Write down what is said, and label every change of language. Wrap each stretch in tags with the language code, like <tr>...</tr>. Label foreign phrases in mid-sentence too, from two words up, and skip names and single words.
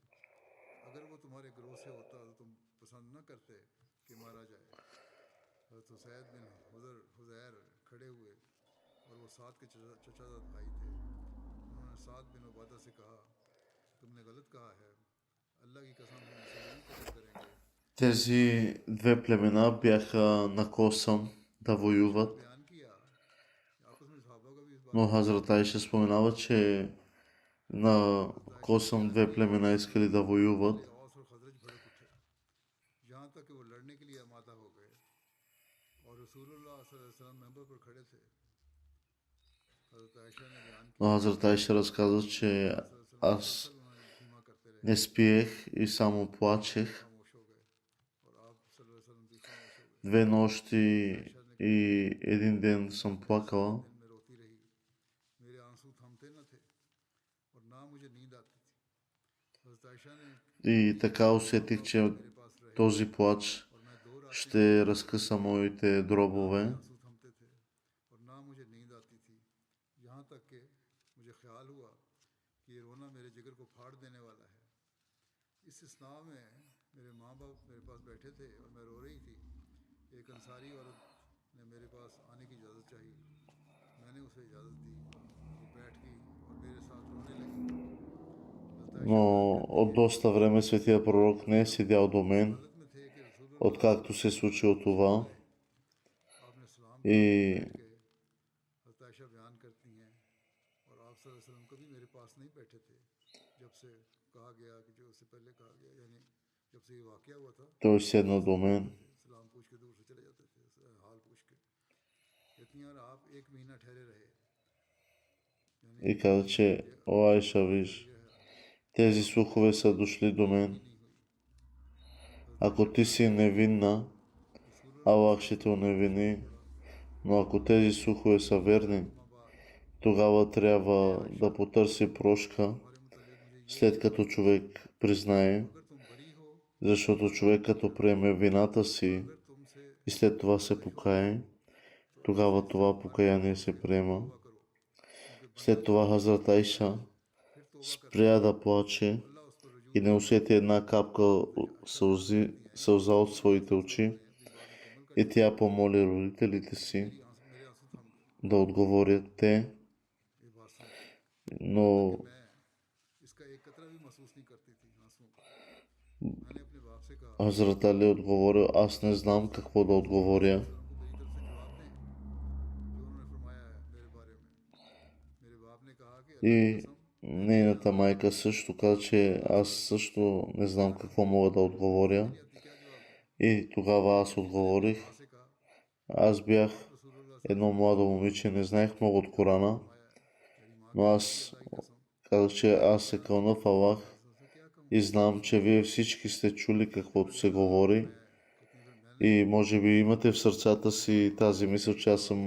<ur>اگر وہ تمہارے گروہ سے ہوتا تو تم پسند نہ کرتے کہ مارا جائے. حضرت حسین بن حضیر کھڑے ہوئے اور وہ سعد کے چچا زاد بھائی تھے. انہوں نے سعد بن عبادہ سے کہا تم نے غلط کہا ہے، اللہ کی قسم ہم اسے نہیں قتل کریں گے.</ur> <bg>тези две племена бяха на косъм да воюват,</bg> <ur>بیان کیا آپس میں صحابہ کا بھی اس بات</ur> <bg>но Хазрат Айша споменава, че на косъм две племена искали да воюват.</bg> <ur>اوس اور خزرج بھڑک اٹھے یہاں تک کہ وہ لڑنے کے لیے آمادہ ہو گئے اور رسول اللہ</ur> <ar>صلى الله عليه وسلم</ar> <ur>منبر پر کھڑے تھے. حضرت عائشہ نے بیان</ur> <bg>Но</bg> <ur>किया</ur> <bg>Хазрат Айша разказва, че аз</bg> <ur>مسلسل انہوں نے دھیما کرتے رہے</ur> <bg>не спиех и само плачех</bg> <ur>خاموش ہو گئے اور آپ</ur> <ar>صلى الله عليه وسلم</ar> <ur>بھی خاموش ہو گئے.</ur> <bg>2 нощи и един ден съм плакала.</bg> <ur>دن میں روتی رہی، میرے آنسو تھمتے نہ تھے اور نہ مجھے نیند آتی تھی. حضرت عائشہ نے</ur> <bg>И така усетих, че</bg> <ur>میرے پاس رہے</ur> <bg>този плач</bg> <ur>اور میں 2 راتیں</ur> <bg>ще разкъса моите дробове.</bg> <ur>آنسو تھمتے تھے اور نہ مجھے نیند آتی تھی۔ یہاں تک کہ مجھے خیال ہوا کہ یہ رونا میرے جگر کو پھاڑ دینے والا ہے. اس اثنا میں میرے ماں باپ میرے پاس بیٹھے تھے اور میں رو رہی تھی. ایک انصاری عورت نے میرے پاس آنے کی اجازت چاہی، میں نے اسے اجازت دی، وہ بیٹھ گئی اور میرے ساتھ رونے لگی. حضرت عائشہ</ur> <bg>Но от доста време Светия пророк не е седял до мен,</bg> <ur>حالت میں تھے کہ رسول اللہ</ur> <bg>откакто се е случило това.</bg> <ur>آپ نے سلام</ur> <bg>И</bg> <ur>بیٹھ کے حضرت عائشہ بیان کرتی ہیں اور آپ</ur> <ar>صلى الله عليه وسلم</ar> <ur>کبھی میرے پاس نہیں بیٹھے تھے جب سے کہا گیا کہ جو اس سے پہلے کہا گیا یعنی جب سے یہ واقعہ ہوا تھا</ur> <bg>той седна до мен</bg> <ur>سلام پوچھ کے دور سے چلے جاتے تھے حال پوچھ کے۔ اتنی اور آپ 1 مہینہ ٹھہرے رہے یعنی</ur> <bg>и каза, че о Айша, виж, тези слухове са дошли до мен.</bg> <ur>نہیں ہوئی.</ur> <bg>Ако ти си невинна, Аллах ще те оневини, но ако тези слухове са верни, тогава трябва да потърси прошка,</bg> <ur>ہمارے متعلق مجھے یہ</ur> <bg>след като човек признае,</bg> <ur>اگر تم بری ہو</ur> <bg>защото човек като приеме вината си</bg> <ur>اگر تم سے</ur> <bg>и след това се покае, тогава това покаяние се приема.</bg> <ur>توبہ کرو</ur> <bg>След това Хазрат Айша</bg> <ur>پھر توبہ کر</ur> <bg>спря да плаче</bg> <ur>اللہ اس پر رجوع</ur> <bg>и не усети една капка сълза от своите очи.</bg> <ur>اپنی بات مکمل کر</ur> <bg>И тя помоли родителите си</bg> <ur>میرے آنسو تھم گئے.</ur> <bg>да отговорят те,</bg> <ur>یہ بات سن کے</ur> <bg>но</bg> <ur>میں اس کا ایک قطرہ بھی محسوس نہیں کرتی تھی آنسوؤں کا. میں نے اپنے باپ سے کہا</ur> <bg>Хазрат Али отговорил, аз не знам какво да отговоря.</bg> <ur>ان کو میری طرف سے جواب دیں جو انہوں نے فرمایا ہے میرے بارے میں. میرے باپ نے کہا کہ اللہ کی</ur> <bg>И</bg> <ur>कसम</ur> <bg>нейната майка също каза, че аз също не знам какво мога да отговоря.</bg> <ur>نہیں آتی کیا جواب دیں.</ur> <bg>И тогава аз отговорих.</bg> <ur>ماں سے کہا</ur> <bg>Аз бях</bg> <ur>रसूलुल्लाह</ur> <bg>едно младо момиче, не знаех много от Корана,</bg> <ur>فرمایا میری ماں</ur> <bg>но аз казах, че аз се кълна в Аллах</bg> <ur>سے کیا کہوں</ur> <bg>и знам, че вие всички сте чули каквото се говори</bg> <ur>کتنی میں نے</ur> <bg>и може би имате в сърцата си тази мисъл, че аз съм</bg>